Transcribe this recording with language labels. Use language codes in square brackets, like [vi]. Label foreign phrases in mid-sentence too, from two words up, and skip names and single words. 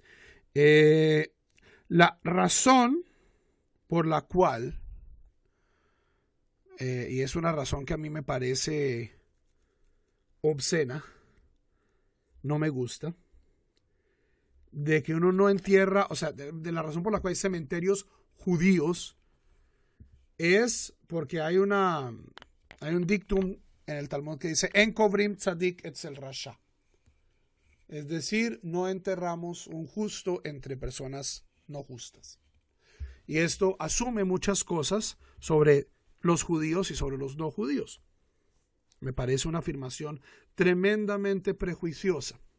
[es] La razón por la cual, y es una razón que a mí me parece obscena, no me gusta, de que uno no entierra, o sea, de la razón por la cual hay cementerios judíos, es porque hay un dictum en el Talmud que dice [he] אין קוברים צדיק אצל רשע. [es] Es decir, no enterramos un justo entre personas no justas. Y esto asume muchas cosas sobre los judíos y sobre los no judíos. Me parece una afirmación tremendamente prejuiciosa.